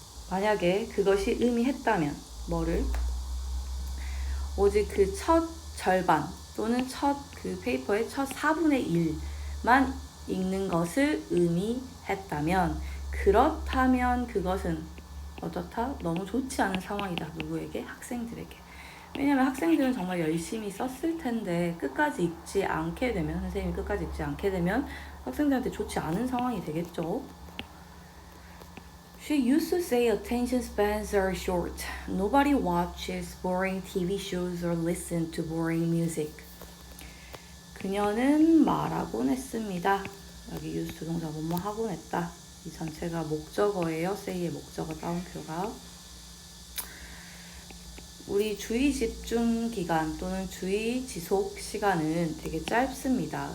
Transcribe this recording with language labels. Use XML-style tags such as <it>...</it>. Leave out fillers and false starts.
<ko>만약에 그것이 의미했다면 뭐를? 오직 그 첫 절반 또는 첫 그 페이퍼의 첫 4분의 1만 읽는 것을 의미했다면 그렇다면 그것은 어떻다? 너무 좋지 않은 상황이다. 누구에게? 학생들에게. 왜냐면 학생들은 정말 열심히 썼을 텐데 끝까지 읽지 않게 되면 선생님이 끝까지 읽지 않게 되면 학생들한테 좋지 않은 상황이 되겠죠.</ko> <en>She used to say attention spans are short. Nobody watches boring TV shows or listens to boring music.</en> <ko>그녀는 말하곤 했습니다. 여기 used to 동사 뭐뭐 하곤 했다. 이 전체가 목적어예요. say의 목적어 따옴표가. 우리 주의 집중 기간 또는 주의 지속 시간은 되게 짧습니다.</ko>